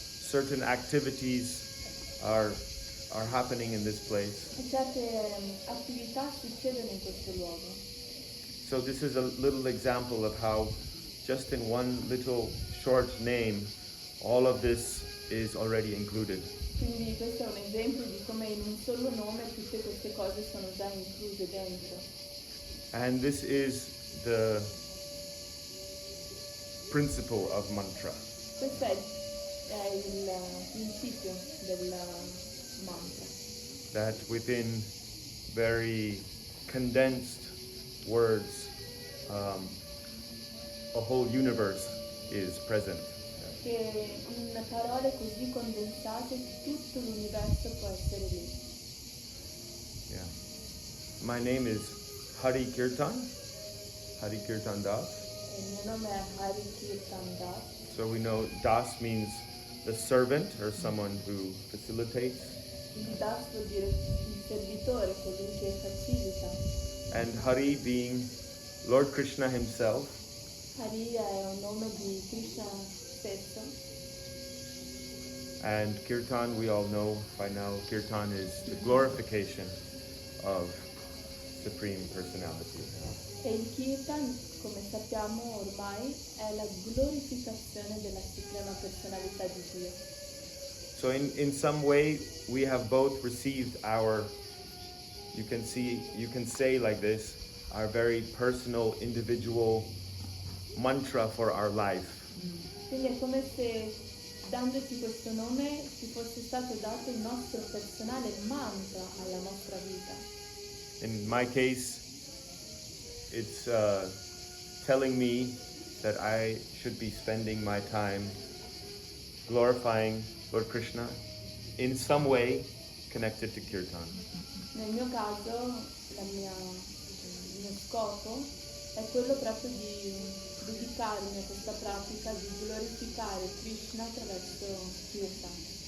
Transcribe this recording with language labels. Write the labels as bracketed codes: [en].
[en] Certain activities are happening in this place. [it] E certe attività succedono in questo luogo. [en] So this is a little example of how just in one little short name, all of this is already included. [it] Quindi questo è un esempio di come in un solo nome tutte queste cose sono già incluse dentro. [en] And this is the principle of mantra. [it] Questo è il principio del mantra. [en] That within very condensed words, a whole universe is present. [it] Che in parole così condensate tutto l'universo può essere lì. [en] Yeah. My name is Harikirtandas. [it] Il mio nome è Harikirtandas. [en] So we know Das means the servant or someone who facilitates. [it] Quindi Das vuol dire il servitore, colui che facilita. [en] And Hari being Lord Krishna himself. [it] Hari è un nome di Krishna stesso. [en] And Kirtan, we all know by now, Kirtan is the glorification of Supreme Personality. [it] E il Kirtan, come sappiamo ormai, è la glorificazione della Suprema Personalità di Dio. [en] So in some way, we have both received our, you can say like this, our very personal, individual mantra for our life. [it] Quindi è come se dandoci questo nome ci fosse stato dato il nostro personale mantra alla nostra vita. [en] In my case, it's telling me that I should be spending my time glorifying Lord Krishna in some way connected to Kirtan. [it] Nel mio caso, il mio scopo è quello proprio di dedicarmi a questa pratica di glorificare Krishna attraverso Kirtan.